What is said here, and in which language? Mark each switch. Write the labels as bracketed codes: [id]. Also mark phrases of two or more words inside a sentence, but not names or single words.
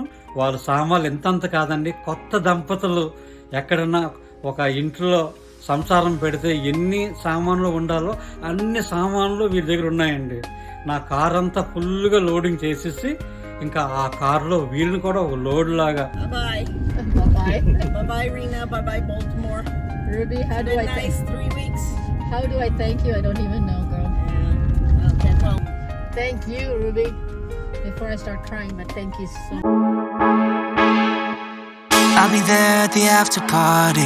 [te] వాళ్ళ సామాన్లు ఎంతంత కాదండి. కొత్త దంపతులు ఎక్కడన్నా ఒక ఇంట్లో సంసారం పెడితే ఎన్ని సామాన్లు ఉండాలో అన్ని సామాన్లు వీళ్ళ దగ్గర ఉన్నాయండి. నా కార్ అంతా ఫుల్గా లోడింగ్ చేసేసి ఇంకా ఆ కార్లో వీళ్ళని కూడా ఒక లోడ్ లాగా. [en] Bye-bye. Bye-bye. Bye-bye, Rena. Bye-bye, Baltimore. Ruby, how do Been I thank nice 3 weeks. How do I thank you? I don't even know, girl. Yeah. Okay, well, Thank you, Ruby. Before I start crying, but thank you so much. I'll be there at the after party.